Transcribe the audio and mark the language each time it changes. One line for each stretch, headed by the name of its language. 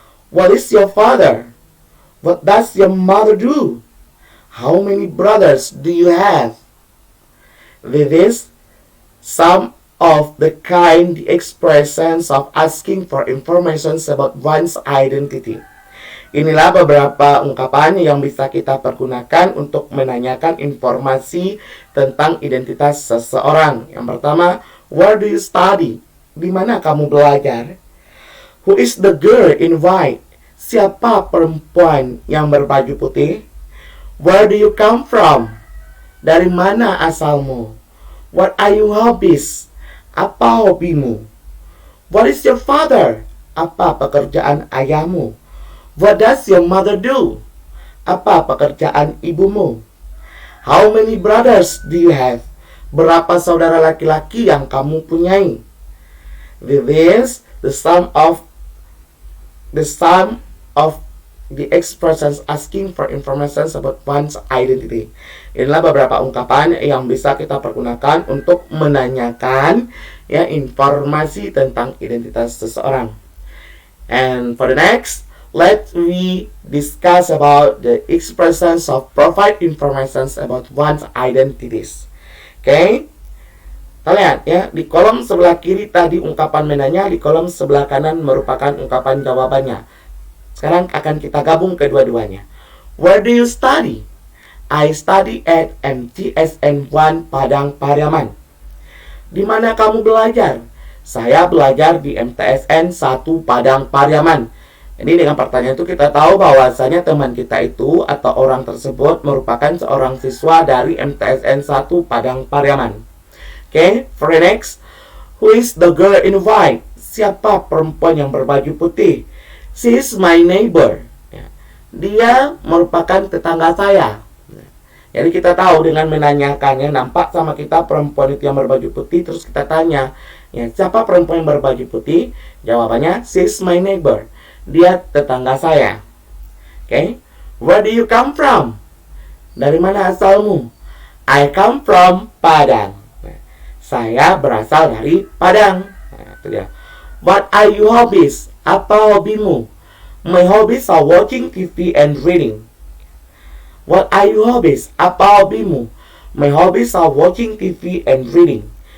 English: What is your father? What does your mother do? How many brothers do you have? This is some of the kind expressions of asking for information about one's identity.
Indonesian: Inilah beberapa ungkapan yang bisa kita pergunakan untuk menanyakan informasi tentang identitas seseorang. Yang pertama,
English: where do you study?
Indonesian: Di mana kamu belajar?
English: Who is the girl in white?
Indonesian: Siapa perempuan yang berbaju putih?
English: Where do you come from?
Indonesian: Dari mana asalmu?
English: What are your hobbies?
Indonesian: Apa hobimu?
English: What is your father?
Indonesian: Apa pekerjaan ayahmu?
English: What does your mother do?
Indonesian: Apa pekerjaan ibumu?
English: How many brothers do you have?
Indonesian: Berapa saudara laki-laki yang kamu punyai?
English: This is the sum of the expressions asking for information about one's identity.
Indonesian: Inilah beberapa ungkapan yang bisa kita pergunakan untuk menanyakan informasi tentang identitas seseorang.
English: And for the next, let we discuss about the expressions of provide information about one's identities.
Indonesian: Okay? Kita lihat ya, di kolom sebelah kiri tadi ungkapan menanya, di kolom sebelah kanan merupakan ungkapan jawabannya. Sekarang akan kita gabung kedua-duanya.
English: Where do you study? I study at MTSN 1 Padang Pariaman.
Indonesian: Di mana kamu belajar? Saya belajar di MTSN 1 Padang Pariaman. Jadi dengan pertanyaan itu kita tahu bahwasanya teman kita itu atau orang tersebut merupakan seorang siswa dari MTSN 1 Padang Pariaman.
English: Okay, for the next, who is the girl in white?
Indonesian: Siapa perempuan yang berbaju putih?
English: She is my neighbor.
Indonesian: Dia merupakan tetangga saya. Jadi kita tahu dengan menanyakannya, nampak sama kita perempuan itu yang berbaju putih, terus kita tanya, siapa perempuan yang berbaju putih? Jawabannya,
English: she is my neighbor.
Indonesian: Dia tetangga saya.
English: Okay? Where do you come from?
Indonesian: Dari mana asalmu?
English: I come from Padang.
Indonesian: Saya berasal dari Padang. Itu dia.
English: What are your hobbies?
Indonesian: Apa hobimu?
English: My hobbies are watching TV and reading. What are your hobbies?
Indonesian: Apa hobimu?
English: My hobbies are watching TV and reading.